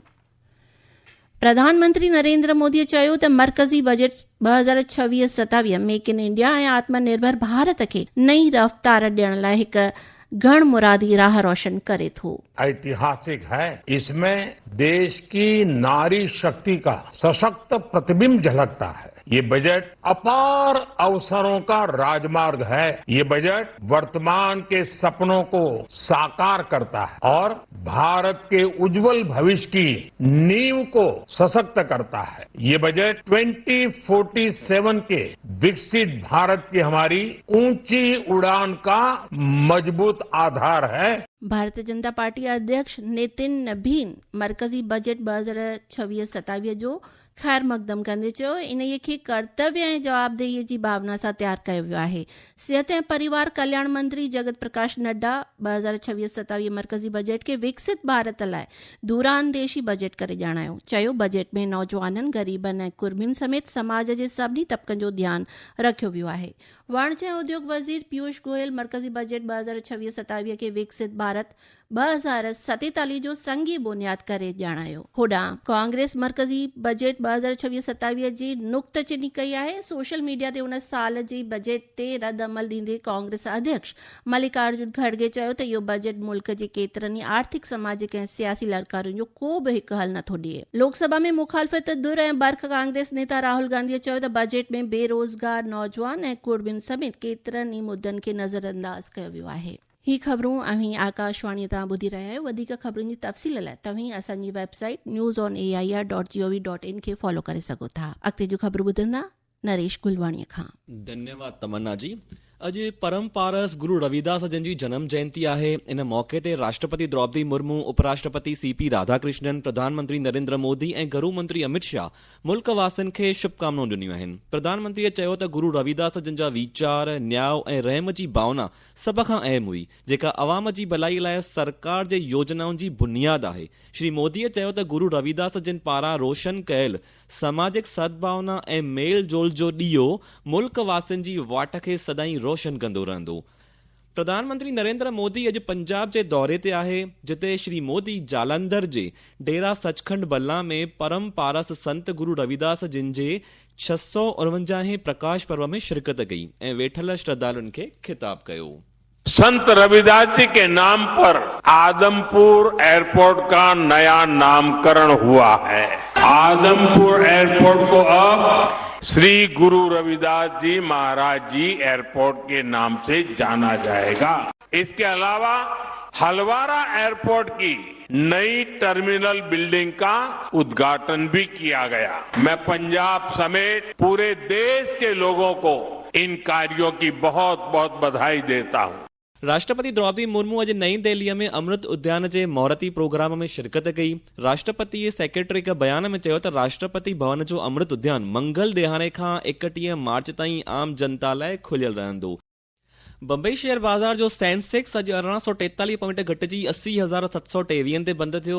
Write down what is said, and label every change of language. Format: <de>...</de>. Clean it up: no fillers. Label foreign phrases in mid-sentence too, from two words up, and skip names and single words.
<sd>प्रधानमंत्री नरेंद्र मोदीअ चयो त मरकज़ी बजट 2026-27 मेक इन इंडिया ऐं आत्मनिर्भर भारत खे नई रफ़्तार ॾियण लाइ हिकु गण मुरादी राह रोशन करे थो।</sd> <hi>ऐतिहासिक है। इसमें देश की नारी शक्ति का सशक्त प्रतिबिंब झलकता है। ये बजट अपार अवसरों का राजमार्ग है। ये बजट वर्तमान के सपनों को साकार करता है और भारत के उज्जवल भविष्य की नींव को सशक्त करता है। ये बजट 2047 के विकसित भारत की हमारी ऊंची उड़ान का मजबूत आधार है।</hi> <sd>भारतीय जनता पार्टी अध्यक्ष नितिन नबीन मरकज़ी बजट 2026-27 जो ख़ैर मक़दम कंदे चयो इन खे कर्तव्य ऐं जवाबदेहीअ जी भावना सां तयारु कयो वियो आहे। सिहत ऐं परिवार कल्याण मंत्री जगत प्रकाश नड्डा 2026-27 मरकज़ी बजट खे विकसित भारत लाइ दूरांदेशी बजट करे ॼाणायो। चयो बजट में नौजवाननि, ग़रीबनि ऐं कुर्मियुनि समेत समाज जे सभिनी तबक़नि जो ध्यानु रखियो वियो आहे। वाणिज्य ऐं उद्योग वज़ीर पीयूष गोयल मरकज़ी बजट 2026-27 खे विकसित भारत 2047 जो संगी बुनियाद करे ॼाणायो। होॾां कांग्रेस मरकज़ी बजट 2026-27 जी नुक्तचीनी कई आहे।</sd> <en>social media</en> <sd>ते उन साल जी बजट ते रद्द अमल ॾींदे कांग्रेस अध्यक्ष मल्लिकार्जुन खड़गे चयो त इहो बजट मुल्क जे केतिरनि ई आर्थिक, सामाजिक ऐं सियासी लड़कारियुनि जो को बि हिकु हल नथो ॾिए। लोकसभा में मुखालफ़त धुर ऐं बर्ख कांग्रेस नेता राहुल गांधीअ चयो त बजट में बेरोज़गार, नौजवान ऐं कुर्मियुनि समेत केतिरनि ई मुद्दनि खे नज़रअंदाज कयो वियो आहे। ही ख़बरूं अहीं आकाशवाणी तां ॿुधी रहिया आहियो। वधीक ख़बरुनि जी तफ़सील लाइ तव्हीं असांजी वेबसाइट newsonair.gov.in खे फॉलो करे सघो था। अॻिते जूं ख़बरूं ॿुधंदा नरेश गुलवाणीअ खां। धन्यवाद तमन्ना जी। अॼु परम पारस गुरु रविदास जन जी जन्म जयंती आहे। इन मौके ते राष्ट्रपति द्रौपदी मुर्मू, उपराष्ट्रपति CP राधाकृष्णन, प्रधानमंत्री नरेंद्र मोदी ऐं गृह मंत्री अमित शाह मुल्क वासियुनि खे शुभकामनाऊं ॾिनियूं आहिनि। प्रधानमंत्रीअ चयो त गुरु रविदास जन जा वीचार, न्याय ऐं रहम जी भावना सभ खां अहम हुई, जेका अवाम जी भलाई लाइ सरकार जे योजनाउनि जी बुनियाद आहे। श्री मोदीअ चयो त गुरु रविदास जिन पारां रोशन कयल सामाजिक सद्भावना ऐं मेल जोल जो ॾीओ मुल्क वासियुनि जी वाट खे सदाईं रोशन कंदो रहंदो। प्रधानमंत्री नरेंद्र मोदी अॼु पंजाब जे दौरे ते आहे, जिते श्री मोदी जालंधर जे डेरा सचखंड बल्ला में परम पारस संत गुरु रविदास जिन जे 649 प्रकाश पर्व में शिरकत कई ऐं वेठल श्रद्धालुअनि खे खिताब कयो।</sd> <hi>संत रविदास जी के नाम पर आदमपुर एयरपोर्ट का नया नामकरण हुआ है। आदमपुर एयरपोर्ट को अब श्री गुरु रविदास जी महाराज जी एयरपोर्ट के नाम से जाना जाएगा। इसके अलावा हलवारा एयरपोर्ट की नई</hi> <en>terminal building</en> <hi>का उद्घाटन भी किया गया। मैं पंजाब समेत पूरे देश के लोगों को इन कार्यों की बहुत बहुत बधाई देता हूं।</hi> <sd>राष्ट्रपति द्रौपदी मुर्मू अॼु नई दिल्लीअ में अमृत उद्यान जे महूरती प्रोग्राम में शिरकत कई। राष्ट्रपति सेक्रेटरी हिकु बयान में चयो त राष्ट्रपति भवन जो अमृत उद्यान मंगल ॾियारे खां 31 मार्च ताईं आम जनता लाइ खुलियल रहंदो। बम्बई शेयर बाज़ार जो सेंसेक्स अॼु 1843 पॉइंट घटिजी 80,723 ते बंदि थियो।</sd>